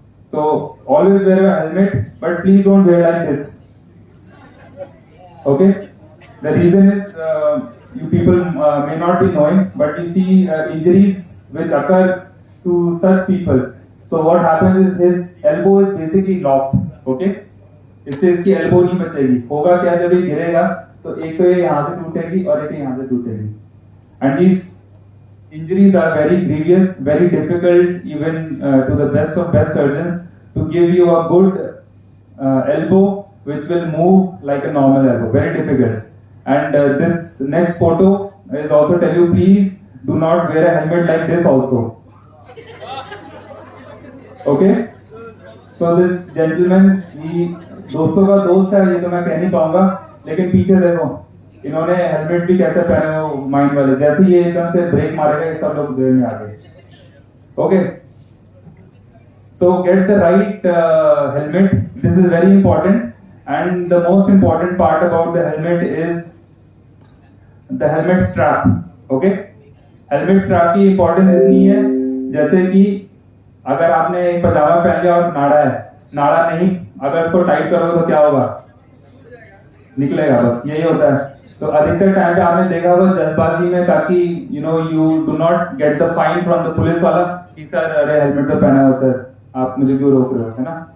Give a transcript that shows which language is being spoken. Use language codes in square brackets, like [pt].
[en] So always wear a helmet, but please don't wear like this. Okay, the reason is you people may not be knowing, but you see injuries which occur to such people. So what happens is his elbow is basically locked. [hi] Okay, इससे इसकी elbow नहीं बचेगी. होगा क्या जब ये गिरेगा तो एक तो ये यहाँ से टूटेगी और एक यहाँ से टूटेगी. [en] And these injuries are very grievous, very difficult even to the best of best surgeons to give you a good elbow which will move like a normal elbow. Very difficult. And this next photo is also tell you, please do not wear a helmet like this also. Okay? So this gentleman, he [hi] दोस्तों का दोस्त है, ये तो मैं कह नहीं पाऊंगा, लेकिन पीछे देखो इन्होंने हेलमेट भी कैसे पहने हो माइंड वाले, जैसे ये एकदम से ब्रेक मारेगा ये सब लोग देर में आ गए. [en] Okay, so get the right helmet. This is very important, and the most important part about the helmet is the helmet strap. [hi] Okay, helmet strap की importance इतनी है जैसे कि अगर आपने एक पजामा पहन लिया और नाड़ा नहीं, अगर उसको टाइट करोगे तो क्या होगा? निकलेगा, बस यही होता है. तो अधिकतर टाइम पे आपने देखा होगा जल्दबाजी में, ताकि [en] you do not get the fine from the [hi] police वाला कि सर अरे हेलमेट तो पहना हुआ सर, आप मुझे क्यों रोक रहे हो, है ना?